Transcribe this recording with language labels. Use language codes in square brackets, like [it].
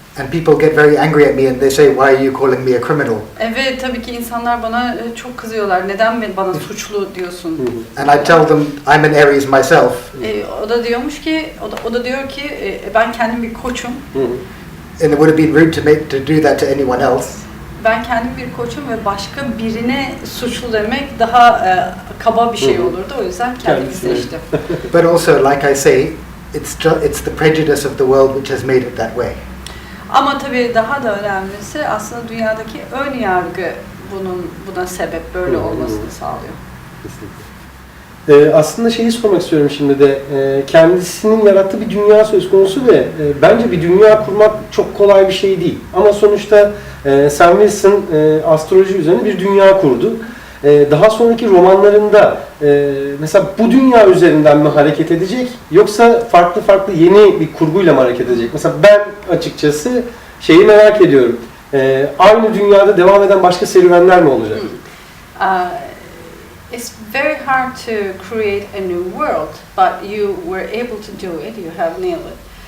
[en] And people get very angry at me and they say, "Why are you calling me a criminal?" [tr] Evet, tabii ki insanlar bana çok kızıyorlar. Neden bana suçlu diyorsun? [en] And I tell them I'm an Aries myself. [tr] O da diyormuş ki, o da diyor ki ben kendim bir koçum. [en] And it would have been rude to do that to anyone else. [tr] Ben kendim bir koçum ve başka birine suçlu demek daha kaba bir şey olurdu. O yüzden kendimi seçtim. [en] But also, like I say, it's the prejudice of the world which has made it that way. [tr] Ama tabii daha da önemlisi aslında dünyadaki ön yargı buna sebep, böyle olmasını sağlıyor. Kesinlikle. Aslında şeyi sormak istiyorum şimdi de, kendisinin yarattığı bir dünya söz konusu ve bence bir dünya kurmak çok kolay bir şey değil. Ama sonuçta Sam Wilson astroloji üzerine bir dünya kurdu. Daha sonraki romanlarında mesela bu dünya üzerinden mi hareket edecek yoksa farklı yeni bir kurguyla mı hareket edecek? Mesela ben açıkçası şeyi merak ediyorum. Aynı dünyada devam eden başka serüvenler mi olacak? [en] It's very hard to create a new world, but you were able to do it. You have nailed it.